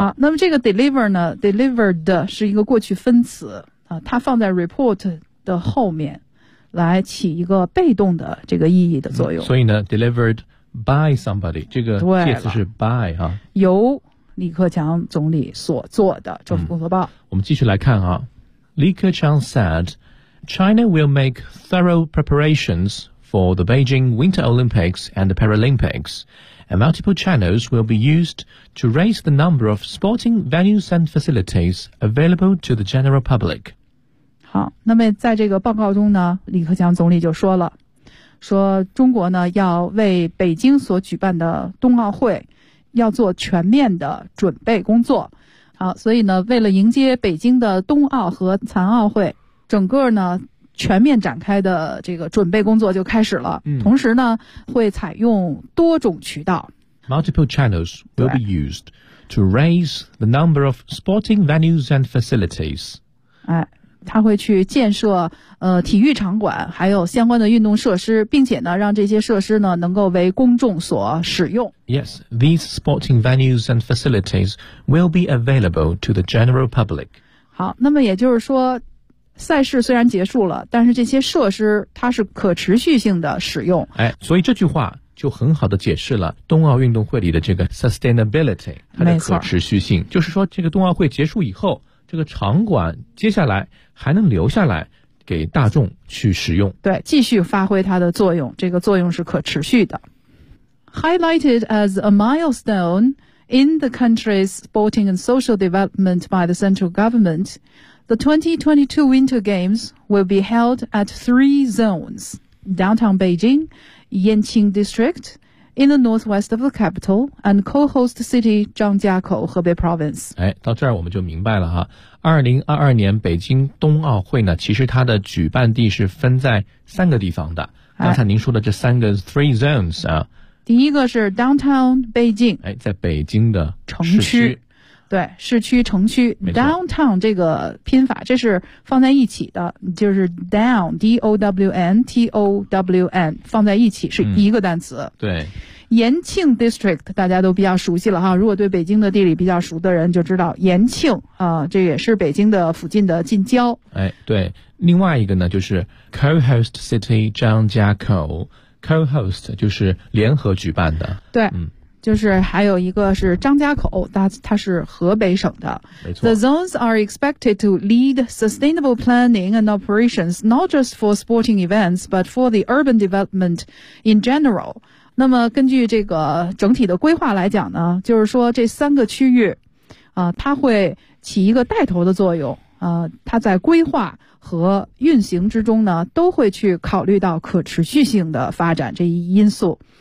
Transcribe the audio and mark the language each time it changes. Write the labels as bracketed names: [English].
[Chinese] 啊、那么这个 deliver 呢， delivered 是一个过去分词、啊、它放在 report 的后面来起一个被动的这个意义的作用、嗯、所以呢 [English] delivered by somebody [Chinese] 这个介词是 by、啊、由李克强总理所做的政府工作报、嗯、我们继续来看啊， [English] 李克强 said China will make thorough preparationsfor the Beijing Winter Olympics and the Paralympics, and multiple channels will be used to raise the number of sporting venues and facilities available to the general public. [Chinese] 好，那么在这个报告中呢，李克强总理就说了，说中国呢要为北京所举办的冬奥会要做全面的准备工作。好，所以呢，为了迎接北京的冬奥和残奥会，整个呢全面展开的这个准备工作就开始了、嗯、同时呢会采用多种渠道 [English] Multiple channels will be used to raise the number of sporting venues and facilities、 [Chinese] 哎、他会去建设体育场馆还有相关的运动设施，并且呢让这些设施呢能够为公众所使用。 [English] Yes, these sporting venues and facilities will be available to the general public. [Chinese] 好，那么也就是说赛事虽然结束了，但是这些设施它是可持续性的使用。哎，所以这句话就很好的解释了冬奥运动会里的这个 sustainability, 它的可持续性。就是说这个冬奥会结束以后，这个场馆接下来还能留下来给大众去使用。对，继续发挥它的作用，这个作用是可持续的。 [English] Highlighted as a milestone in the country's sporting and social development by the central government,The 2022 Winter Games will be held at three zones, downtown Beijing, Yanqing District, in the northwest of the capital, and co-host city Zhangjiakou, Hebei Province. [Chinese] 哎，到这儿我们就明白了啊。2022年北京冬奥会呢，其实它的举办地是分在三个地方的。刚才您说的这三个 [English] three zones [Chinese] 啊。第一个是 downtown Beijing。哎，在北京的城区。对，市区城区 downtown 这个拼法，这是放在一起的，就是 down D-O-W-N T-O-W-N 放在一起是一个单词、嗯、对，延庆 district 大家都比较熟悉了哈，如果对北京的地理比较熟的人就知道延庆啊、这也是北京的附近的近郊。哎，对，另外一个呢就是 co-host city 张家口， co-host 就是联合举办的。对，嗯，就是还有一个是张家口，它是河北省的。 [English] The zones are expected to lead sustainable planning and operations, not just for sporting events, but for the urban development in general. [Chinese] 那么根据这个整体的规划来讲呢，就是说这三个区域，它会起一个带头的作用，它在规划和运行之中呢都会去考虑到可持续性的发展这一因素。